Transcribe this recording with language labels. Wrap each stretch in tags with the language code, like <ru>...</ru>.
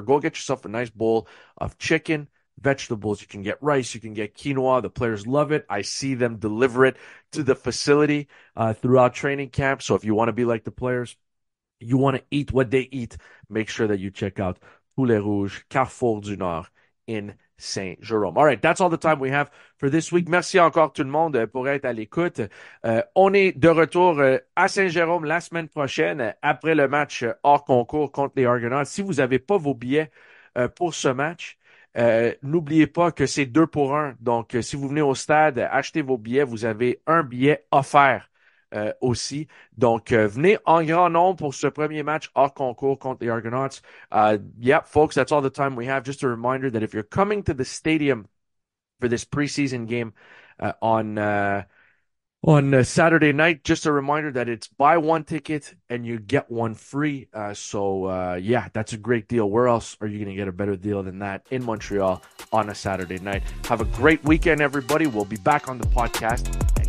<en>Go get yourself a nice bowl of chicken, vegetables. You can get rice, you can get quinoa. The players love it. I see them deliver it to the facility throughout training camp. So if you want to be like the players, you want to eat what they eat, make sure that you check out Poulet Rouge Carrefour du Nord in Saint-Jérôme. All right, that's all the time we have for this week.</en> <fr>Merci encore tout le monde pour être à l'écoute. On est de retour à Saint-Jérôme la semaine prochaine après le match hors concours contre les Argonauts. Si vous n'avez pas vos billets pour ce match, n'oubliez pas que c'est 2 pour 1. Donc, si vous venez au stade, achetez vos billets. Vous avez un billet offert aussi. Donc, venez en grand nombre pour ce premier match hors concours contre les Argonauts.</fr> <en>Folks, that's all the time we have. Just a reminder that if you're coming to the stadium for this preseason game on Saturday night, just a reminder that it's buy one ticket and you get one free. That's a great deal. Where else are you going to get a better deal than that in Montreal on a Saturday night? Have a great weekend, everybody. We'll be back on the podcast</en>